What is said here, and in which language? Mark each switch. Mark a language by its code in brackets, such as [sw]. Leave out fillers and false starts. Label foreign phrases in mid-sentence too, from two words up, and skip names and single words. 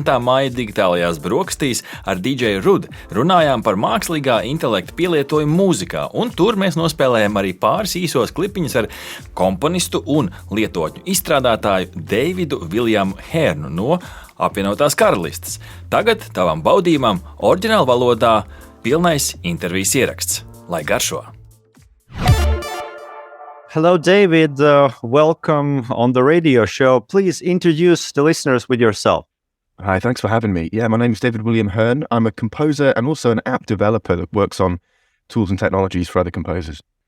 [lv] māja digitālajās brokastīs ar DJ Rudu runājām par mākslīgā intelekta pielietojumu mūzikā, un tur mēs nospēlējām arī pāris īsos klipiņus ar komponistu un lietotņu izstrādātāju Deividu Viljamu Hērnu no apvienotās karalistes. Tagad tavam baudījumam oriģināla valodā pilnais intervijas ieraksts. Lai garšo! [en] Hello, David. Welcome on the radio show. Please introduce the listeners with yourself. Hi, thanks for having me. Yeah, my name is David William Hearn. I'm a composer and also an app developer that works on tools and technologies for other composers.